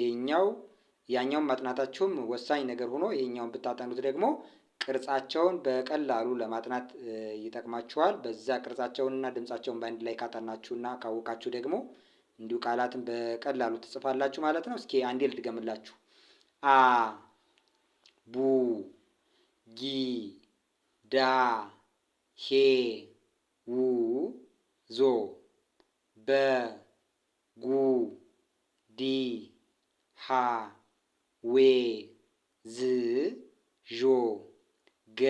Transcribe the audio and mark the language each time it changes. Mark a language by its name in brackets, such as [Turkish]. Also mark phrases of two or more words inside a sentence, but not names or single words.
[Amharic] ያኛውን ማጥናታቸውም ወሳኝ ነገር ሆኖ ይሄኛውን ብታጠኑት ደግሞ ቅርጻቸውን በቀላሉ ለማጥናት ይጠቅማችኋል። በዛ ቅርጻቸውንና ድምጻቸውን በአንድ ላይ ካጠናችሁና ካወቃችሁ ደግሞ እንዲሁ ቃላትን በቀላሉ ትጽፋላችሁ ማለት ነው። እስኪ አንዴ ልድገምላችሁ። አ ቡ ጊ ዳ ሄ ው ዞ በ ጉ ዲ ሃ ዌ ዝ ዦ ገ